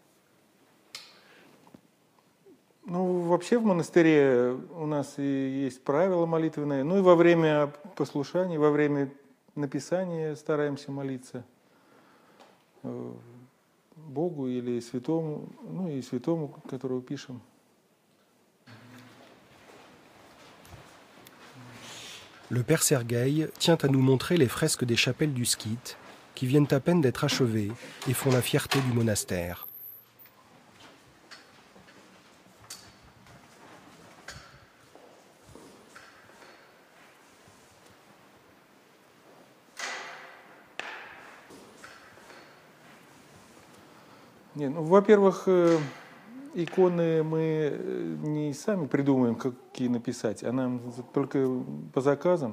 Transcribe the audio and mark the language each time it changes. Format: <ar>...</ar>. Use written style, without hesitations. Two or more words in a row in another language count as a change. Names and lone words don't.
<ru>Ну, вообще в монастыре у нас и есть правила молитвенные. Ну и во время послушания, во время написания стараемся молиться Богу или святому, ну и святому, которого pишем.</ru> <fr>Le père Sergueï tient à nous montrer les fresques des chapelles du Skit qui viennent à peine d'être achevées et font la fierté du monastère.</fr> <ru>Не, ну, во-первых, иконы мы не сами придумаем, какие написать, а нам только по заказам.</ru>